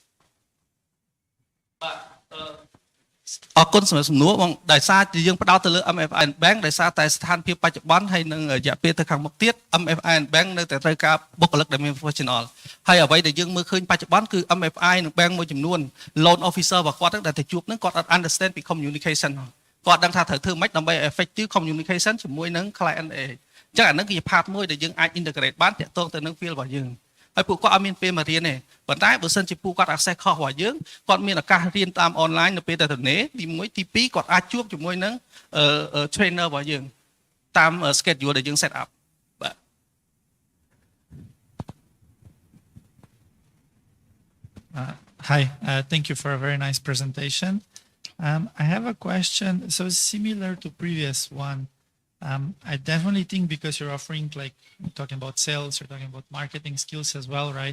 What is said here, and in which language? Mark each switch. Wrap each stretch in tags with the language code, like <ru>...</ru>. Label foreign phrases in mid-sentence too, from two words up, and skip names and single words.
<km>អរគុណសម្រាប់សំណួរបងដោយសារយើងផ្ដោតទៅលើ MFI Bank ដោយសារតែស្ថានភាពបច្ចុប្បន្នហើយនឹងរយៈពេលទៅខាងមុខទៀត MFI Bank នៅតែត្រូវការ បុគ្គលិកដែលមាន professional ហើយអ្វីដែលយើងមើលឃើញបច្ចុប្បន្នគឺ MFI និង Bank មួយចំនួន</km> <en>loan officer</en> <km>របស់គាត់ដែលទៅជួបនឹងគាត់អត់ understand ពី communication គាត់ដឹងថាត្រូវធ្វើម៉េចដើម្បី</km> <en>effective communication</en> <km>ជាមួយនឹង client A អញ្ចឹងអានឹងគឺជា part មួយដែលយើងអាច integrate បានទាក់ទងទៅនឹង field របស់យើងហើយពួកគាត់អត់មានពេលមករៀនទេប៉ុន្តែបើសិនជាពួកគាត់</km> <en>access course</en> <km>របស់យើងគាត់មានឱកាសរៀនតាម online នៅពេលដែលទៅនេទី1ទី2គាត់អាចជួបជាមួយនឹង trainer របស់យើងតាម schedule ដែលយើង</km> <en>set up</en> <km>បាទ</km> <en>Hi, thank you for a very nice presentation. I have a question so similar to previous one. I definitely think because you're offering, like, you're talking about sales, you're talking about marketing skills as well, right?</en>